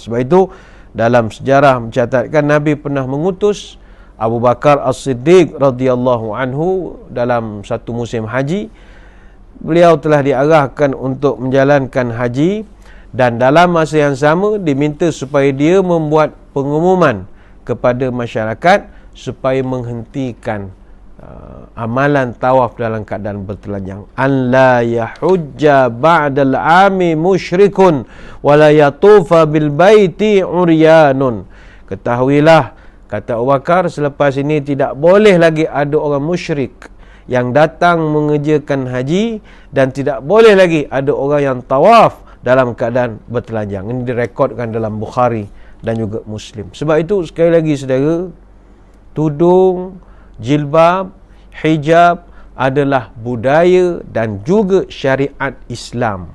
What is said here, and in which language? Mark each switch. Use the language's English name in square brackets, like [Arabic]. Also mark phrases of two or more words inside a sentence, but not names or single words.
[Malay] Sebab itu dalam sejarah mencatatkan Nabi pernah mengutus Abu Bakar As-Siddiq [Arabic] رضي الله عنه [Malay] dalam satu musim haji beliau telah diarahkan untuk menjalankan haji, dan dalam masa yang sama diminta supaya dia membuat pengumuman kepada masyarakat supaya menghentikan amalan tawaf dalam keadaan bertelanjang. [Arabic] أن لا يحج بعد العام مشرك ولا يطوف بالبيت عريان. [Malay] Ketahuilah, kata Abu Bakar, selepas ini tidak boleh lagi ada orang musyrik yang datang mengerjakan haji, dan tidak boleh lagi ada orang yang tawaf dalam keadaan bertelanjang. Ini direkodkan dalam Bukhari dan juga Muslim. Sebab itu sekali lagi saudara, tudung, jilbab, hijab adalah budaya dan juga syariat Islam.